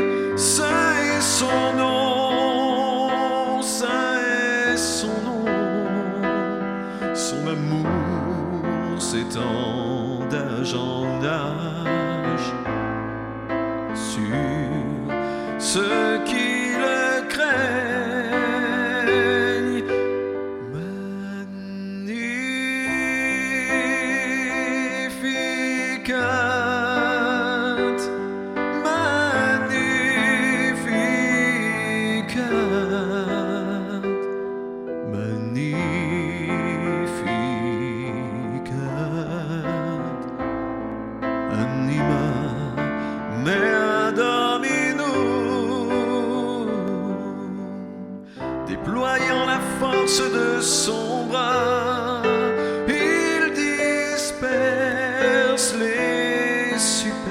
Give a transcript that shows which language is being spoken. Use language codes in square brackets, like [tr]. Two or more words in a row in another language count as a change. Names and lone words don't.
[fr] Saint est son nom, saint est son nom. Son amour s'étend d'âge en âge sur ceux qui le craignent. [la] Magnificat, magnificat, magnificat, anima mea Dominum. [fr] Déployant la force de son bras, il disperse les cieux.